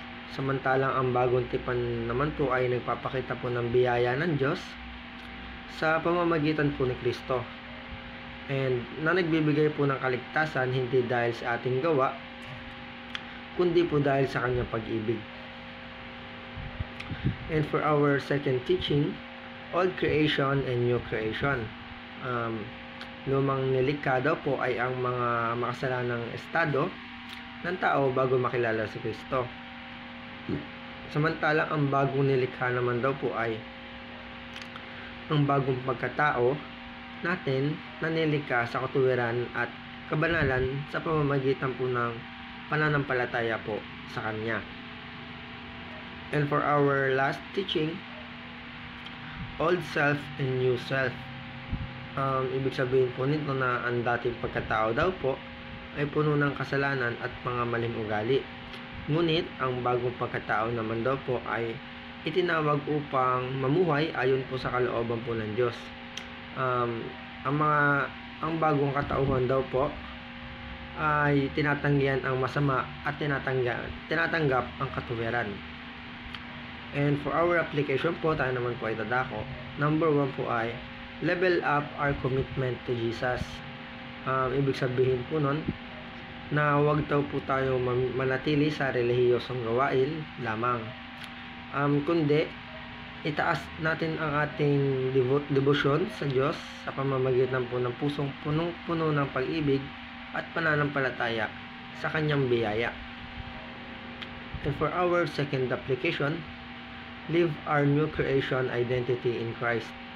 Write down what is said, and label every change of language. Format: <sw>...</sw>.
<tl>Samantalang ang bagong tipan naman po ay nagpapakita po ng biyaya ng Diyos sa pamamagitan po ni Kristo. And na nagbibigay po ng kaligtasan hindi dahil sa ating gawa, kundi po dahil sa kanyang pag-ibig.</tl> <en>And for our second teaching, Old Creation and New Creation.</en> <tl>Lumang nilikha daw po ay ang mga makasalanang estado ng tao bago makilala si Kristo. Samantalang ang bagong nilikha naman daw po ay ang bagong pagkatao natin na nilikha sa katuwiran at kabanalan sa pamamagitan po ng pananampalataya po sa Kanya.</tl> <en>And for our last teaching, Old Self and New Self.</en> <tl>Ibig sabihin po nito na ang dating pagkatao daw po ay puno ng kasalanan at mga maling ugali. Ngunit ang bagong pagkatao naman daw po ay itinawag upang mamuhay ayon po sa kalooban po ng Diyos. Ang bagong katauhan daw po ay tinatanggihan ang masama at tinatanggap ang katuwiran.</tl> <en>And for our application po,</en> <tl>tayo naman po ay dadako.</tl> <en>Number 1 po ay level up our commitment to Jesus.</en> <tl>Ibig sabihin po nun na huwag daw po tayo manatili sa relihiyosong gawain lamang, kundi itaas natin ang ating debosyon sa Diyos sa pamamagitan po ng pusong punong-puno ng pag-ibig at pananampalataya sa kanyang biyaya.</tl> <en>And for our second application, live our new creation identity in Christ.</en>